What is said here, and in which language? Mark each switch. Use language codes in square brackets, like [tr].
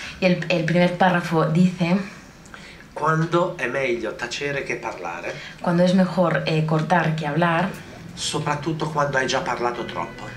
[es] y el primer párrafo dice: [it] quando è meglio tacere che parlare, [es] cuando es mejor cortar que hablar, [it] soprattutto quando hai già parlato troppo.